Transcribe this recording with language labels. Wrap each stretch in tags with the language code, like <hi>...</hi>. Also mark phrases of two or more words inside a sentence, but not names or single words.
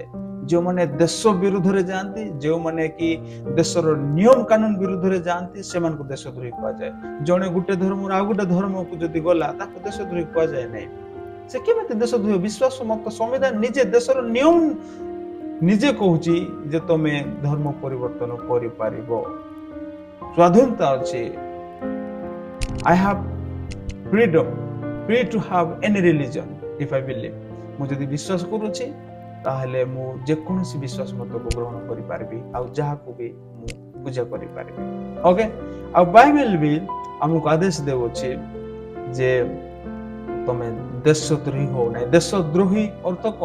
<or>ଯେଉଁମାନେ ଦେଶ ବିରୁଦ୍ଧରେ ଯାଆନ୍ତି, ଯେଉଁମାନେ କି ଦେଶର ନିୟମ କାନୁନ ବିରୁଦ୍ଧରେ ଯାଆନ୍ତି, ସେମାନଙ୍କୁ ଦେଶଦ୍ରୋହୀ କୁହାଯାଏ। ଜଣେ ଗୋଟେ ଧର୍ମରୁ ଆଉ ଗୋଟେ ଧର୍ମକୁ ଯଦି ଗଲା, ତାକୁ ଦେଶଦ୍ରୋହୀ କୁହାଯାଏ ନାହିଁ। ସେ କେମିତି ଦେଶଦ୍ରୋହୀ? ବିଶ୍ୱାସ, ମତ, ସମ୍ବିଧାନ, ନିଜେ ଦେଶର ନିୟମ ନିଜେ କହୁଛି ଯେ ତମେ ଧର୍ମ ପରିବର୍ତ୍ତନ କରିପାରିବ, ସ୍ୱାଧୀନତା ଅଛି।</or> <en>I have freedom, free to have any religion if I believe.</en> <or>ମୁଁ ଯଦି ବିଶ୍ୱାସ କରୁଛି ତାହେଲେ ମୁଁ ଯେକୌଣସି ବିଶ୍ୱାସ ମତକୁ ଗ୍ରହଣ କରିପାରିବି, ଆଉ ଯାହାକୁ ବି ମୁଁ ପୂଜା କରିପାରିବି। ଓକେ, ଆଉ ବାଇବେଲ ବି ଆମକୁ ଆଦେଶ ଦେଉଅଛି ଯେ ତମେ ଦେଶଦ୍ରୋହୀ ହଉ ନାହିଁ। ଦେଶଦ୍ରୋହୀ ଅର୍ଥ କଣ?</or>